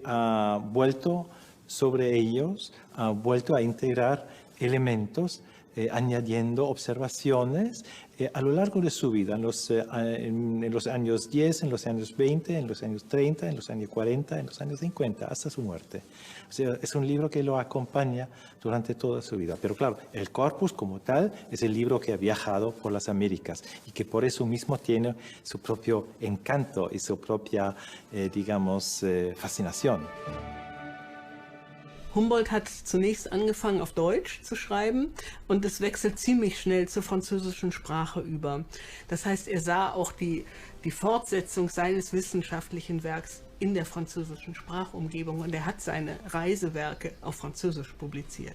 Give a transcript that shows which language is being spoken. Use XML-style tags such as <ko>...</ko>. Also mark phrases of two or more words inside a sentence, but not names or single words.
<es>ha vuelto sobre ellos, ha vuelto a integrar elementos, añadiendo observaciones a lo largo de su vida, en los años 10, en los años 20, en los años 30, en los años 40, en los años 50, hasta su muerte. O sea, es un libro que lo acompaña durante toda su vida. Pero claro, el corpus como tal es el libro que ha viajado por las Américas y que por eso mismo tiene su propio encanto y su propia, digamos, fascinación.</es> <de>Humboldt hat zunächst angefangen, auf Deutsch zu schreiben und es wechselt ziemlich schnell zur französischen Sprache über. Das heißt, er sah auch die Fortsetzung seines wissenschaftlichen Werks in der französischen Sprachumgebung und er hat seine Reisewerke auf Französisch publiziert.</de>